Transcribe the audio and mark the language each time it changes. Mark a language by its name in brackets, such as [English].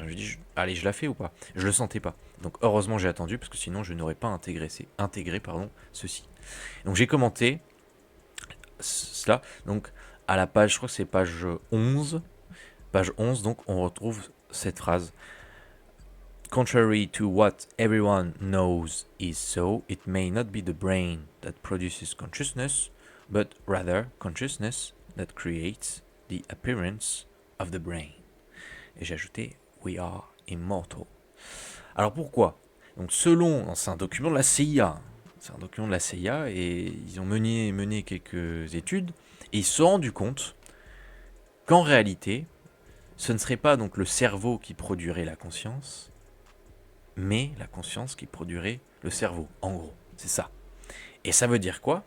[French] Je me suis dit, allez, je la fais ou pas? Je le sentais pas. Donc, heureusement, j'ai attendu parce que sinon, je n'aurais pas intégré ceci. Donc, j'ai commenté cela. Donc, à la page, je crois que c'est page 11. Page 11, donc, on retrouve cette phrase. [English] Contrary to what everyone knows is so, it may not be the brain that produces consciousness, but rather consciousness that creates the appearance of the brain. [French] Et j'ai ajouté [English] We are immortal. [French] Alors pourquoi? Donc selon, c'est un document de la CIA. C'est un document de la CIA et ils ont mené quelques études et ils se sont rendus compte qu'en réalité, ce ne serait pas donc le cerveau qui produirait la conscience, mais la conscience qui produirait le cerveau. En gros, c'est ça. Et ça veut dire quoi?